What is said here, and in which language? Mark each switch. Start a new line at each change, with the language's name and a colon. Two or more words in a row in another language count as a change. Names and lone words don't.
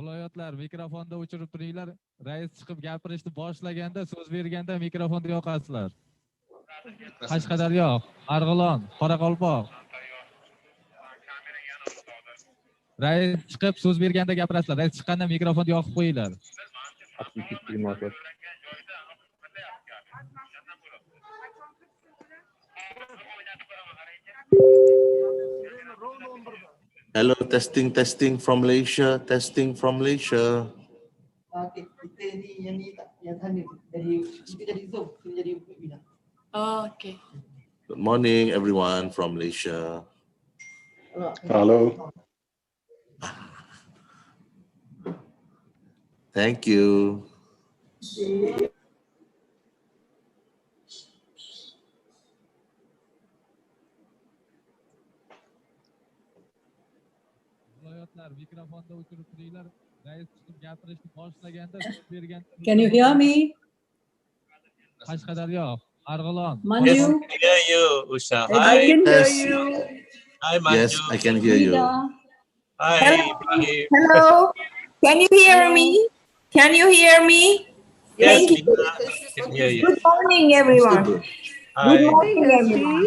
Uzbek: Viloyatlar mikrofonda o'chirib turinglar. Rais chiqib gapirishni boshlaganda, so'z berganda mikrofonni yoqasizlar. Qashqadaryo, Marg'ilon, Qoraqalpoq. Rais chiqib so'z berganda gapirasizlar. Rais chiqqanda mikrofonni yoqib qo'yinglar.
English: Hello, testing from Malaysia, testing from Malaysia.
Malay: Okay, kita ni yang ni tak, yang sana dari kita jadi Zoom, kita jadi webinar.
English: Oh, okay. Good morning, everyone from Malaysia. Hello. Thank you.
Uzbek: Viloyatlar mikrofonda o'chirib turinglar. Rais chiqib gapirishni boshlaganda, so'z berganda.
English: Can you hear me?
Uzbek: Qashqadaryo, Marg'ilon.
English: Manju? Yes, I hear you, Usha. I Hi. can hear Yes. you. Hi, Manju. Yes, I can hear you. Rita. Hi, Ibrahim. Hello, can you hear Hello. me? Can you hear me? Yes, Thank you. Nina, I can hear you. Good morning, everyone. Hi. Good morning, everyone.